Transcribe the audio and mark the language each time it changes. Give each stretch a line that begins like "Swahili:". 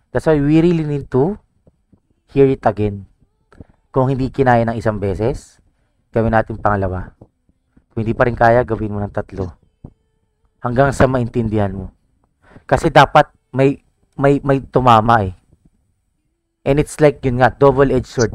English: That's why we really need to hear it again.
Filipino: Kung hindi kinaya ng isang beses, gawin natin pangalawa. Kung hindi pa rin kaya, gawin mo ng 3. Hanggang sa maintindihan mo. Kasi dapat may tumama eh.
English: And it's like
Filipino: yun nga,
English: double-edged sword.